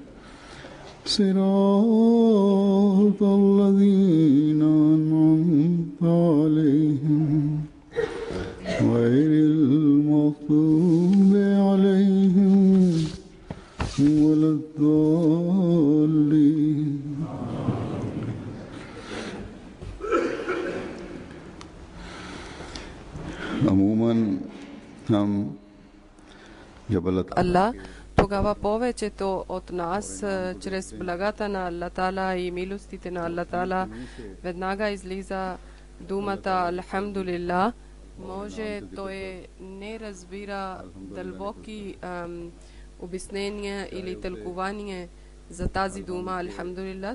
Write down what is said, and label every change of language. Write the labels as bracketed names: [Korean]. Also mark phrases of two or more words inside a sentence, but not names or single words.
[Arabic] صراط الذين أنعمت عليهم غير المغضوب عليهم ولا الضالين عموما [Bulgarian] Allah, тогава повечето от нас, чрез благата на Аллах Таала и милостите на Аллах Таала, веднага излиза думата Алхамдулилlah. Може той не разбира дълбоки обяснения или тълкувания за тази дума Алхамдулилlah.